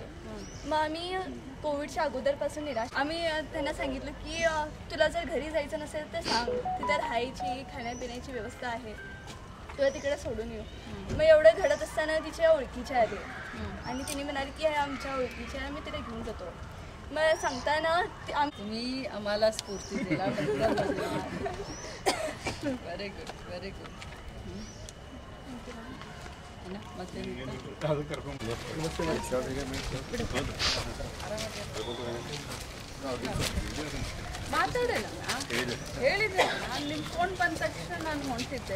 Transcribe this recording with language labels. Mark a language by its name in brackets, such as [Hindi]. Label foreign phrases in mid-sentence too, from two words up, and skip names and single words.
[Marathi] मग आम्ही कोविडच्या अगोदरपासून निराश. आम्ही त्यांना सांगितलं की तुला जर घरी जायचं नसेल तर सांग, तिथे राहायची खाण्यापिण्याची व्यवस्था आहे, तुला तिकडे सोडून येऊ. मग एवढं घडत असताना तिच्या ओळखीच्या आले आणि तिने म्हणाली की आमच्या ओळखीच्या आम्ही तिला घेऊन जातो. मग सांगताना तुम्ही आम्हाला स्फूर्ती दिला. [English] Very good, very good. [Kannada] ಮಾತಾಡಲ್ಲ ಹೇಳಿದ್ರೆ ನಾನು ನಿಮ್ಮ ಫೋನ್ ಬಂದ ತಕ್ಷಣ ನಾನು ಹೊಂಟಿದ್ದೆ.